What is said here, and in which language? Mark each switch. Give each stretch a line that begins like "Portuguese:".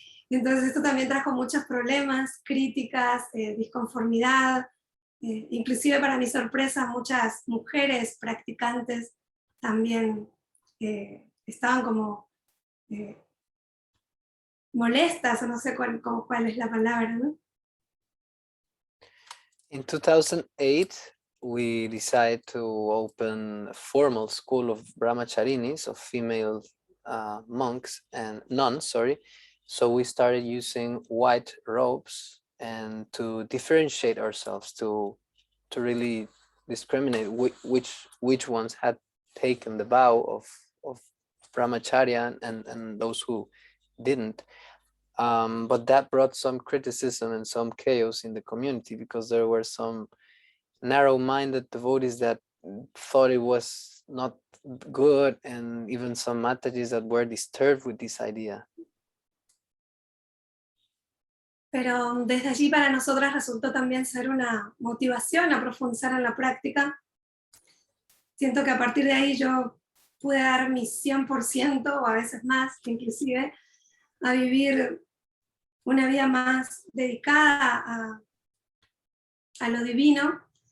Spanish: Entonces esto también trajo muchos problemas, críticas, disconformidad, inclusive para mi sorpresa muchas mujeres practicantes también estaban como molestas, o no sé cuál es la palabra, ¿no?
English: In 2008, we decided to open a formal school of brahmacharinis, of female monks and nuns, sorry. So we started using white robes and to differentiate ourselves, to really discriminate which ones had taken the vow of brahmacharya and those who didn't. But that brought some criticism and some chaos in the community, because there were some narrow-minded devotees that thought it was not good, and even some matatis that were disturbed with this idea.
Spanish: Pero desde allí para nosotras resultó también ser una motivación a profundizar en la práctica. Siento que a partir de ahí yo pude dar mi 100% o a veces más, inclusive, a vivir una vida más dedicada a lo divino.